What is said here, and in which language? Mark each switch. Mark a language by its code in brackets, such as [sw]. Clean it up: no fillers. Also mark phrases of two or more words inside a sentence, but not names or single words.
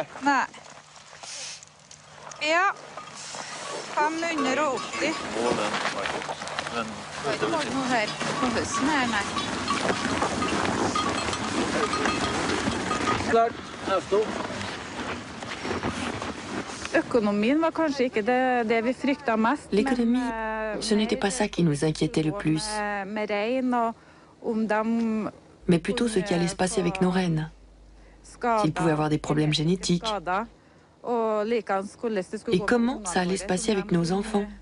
[no] Nei. Ja. 580. Det var ikke målt noe her på høsten her, nei. Klart, neste år. Økonomien var kanskje ikke det vi frykta mest. [fr] L'économie, ce n'était pas ça qui nous inquiétait le plus, mais plutôt ce qui allait se passer avec nos rennes, s'ils pouvaient avoir des problèmes génétiques, et comment ça allait se passer avec nos enfants.